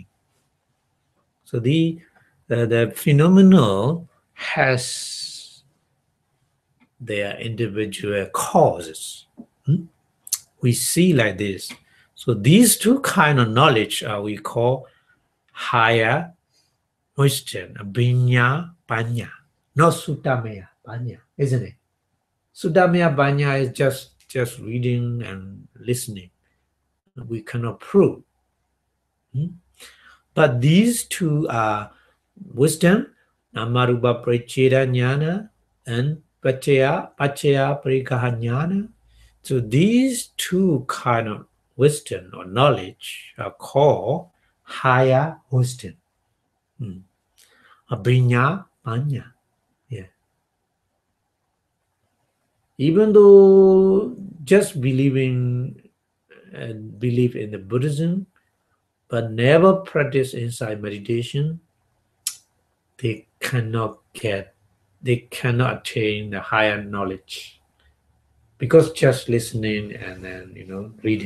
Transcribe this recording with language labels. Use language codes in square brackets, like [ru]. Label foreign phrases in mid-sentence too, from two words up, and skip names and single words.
[en] So the phenomenon has their individual causes. We see like this. So these two kind of knowledge we call higher wisdom, [pi] abhidhamma panya, [en] not sutamayañāṇa, isn't it? Sutamayañāṇa is just reading and listening. We cannot prove. But these two are wisdom, [pi] nāmarūpapariccheda-ñāṇa, and paccaya-pariccheda-ñāṇa. [en] So these two kind of wisdom or knowledge are called higher wisdom. [pi] Abhidhamma panya. [en] Yeah. Even though just believe in the Buddhism, but never practice insight meditation, they cannot attain the higher knowledge, because just listening and then reading.